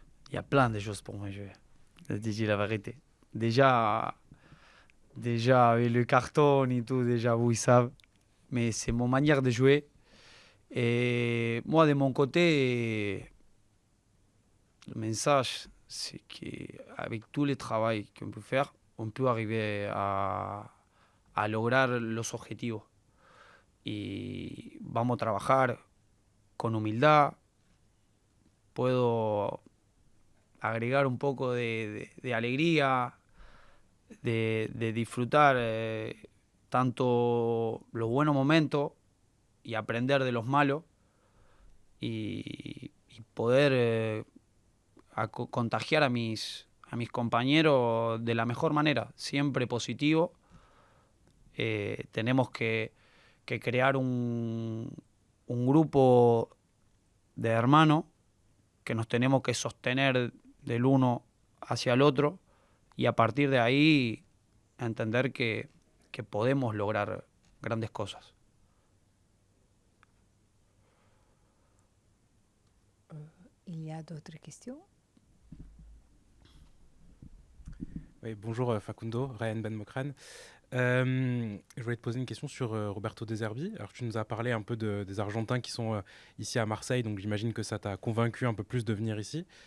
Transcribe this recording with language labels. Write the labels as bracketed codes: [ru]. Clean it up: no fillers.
[fr] Il y a plein de choses pour moi jouer, je dis la vérité. Déjà avec le carton et tout, déjà vous ils savent, mais c'est mon manière de jouer. Et moi de mon côté, le message c'est qu'avec tout le travail qu'on peut faire, on peut arriver à [es] lograr los objetivos. Y vamos a trabajar con humildad. Puedo agregar un poco de alegría, de disfrutar tanto los buenos momentos y aprender de los malos y poder contagiar a mis compañeros de la mejor manera, siempre positivo. Tenemos que crear un grupo de hermanos que nos tenemos que sostener del uno hacia el otro y a partir de ahí entender que podemos lograr grandes cosas. [fr] Il y a d'autres questions? Oui, bonjour Facundo, Ryan Ben Mokran. Je voulais te poser une question sur Roberto De Zerbi. Alors tu nous as parlé un peu des Argentins qui sont ici à Marseille, donc j'imagine que ça t'a convaincu un peu plus de venir ici.